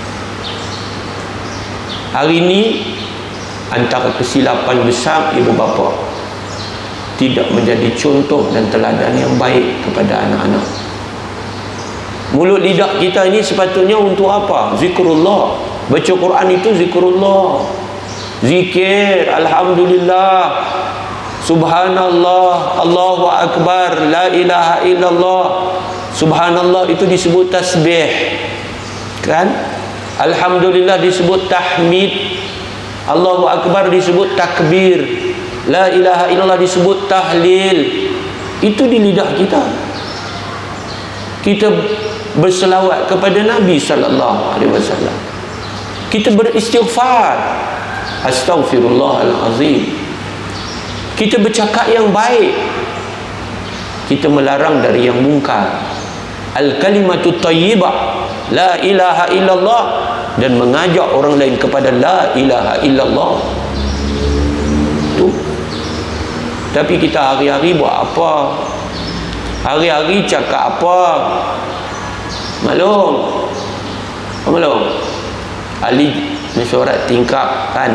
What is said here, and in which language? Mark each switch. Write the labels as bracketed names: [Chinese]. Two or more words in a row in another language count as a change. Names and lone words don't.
[Malay] Hari ini antara kesilapan besar ibu bapa tidak menjadi contoh dan teladan yang baik kepada anak-anak. Mulut lidah kita ini sepatutnya untuk apa? Zikrullah. Baca Quran itu zikrullah, zikir, [Arabic] الحمد لله، سبحان الله، الله أكبر، لا إله إلا الله. [Malay] Subhanallah itu disebut tasbih, kan? Alhamdulillah disebut tahmid, [Arabic] الله أكبر [Malay] disebut takbir, [Arabic] لا إله إلا الله [Malay] disebut tahlil. Itu di lidah kita. Kita berselawat kepada Nabi [Arabic] صلى الله عليه وسلم. [Malay] Kita beristighfar, astaghfirullahalazim. Kita bercakap yang baik, kita melarang dari yang mungkar. [Arabic] الكلمة الطيبة، لا إله إلا الله, [Malay] dan mengajak orang lain kepada [Arabic] لا إله إلا الله. [Malay] Tu. Tapi kita hari-hari buat apa? Hari-hari cakap apa? Maklum. Maklum. Ahli mesyuarat tingkap kan?